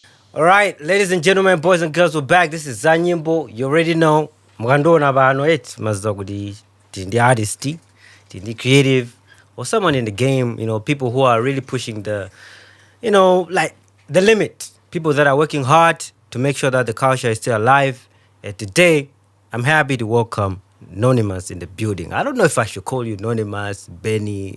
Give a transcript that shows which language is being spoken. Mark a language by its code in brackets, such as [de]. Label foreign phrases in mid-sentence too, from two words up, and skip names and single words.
[en] All right, ladies and gentlemen, boys and girls, we're back. This is Za Nyimbo. You already know. [ny] Mukandona bano maziza kuti tindi artist, tindi creative, [en] or someone in the game. People who are really pushing like the limit. People that are working hard to make sure that the culture is still alive. And today, I'm happy to welcome Nonymous in the building. I don't know if I should call you Nonymous, Benny.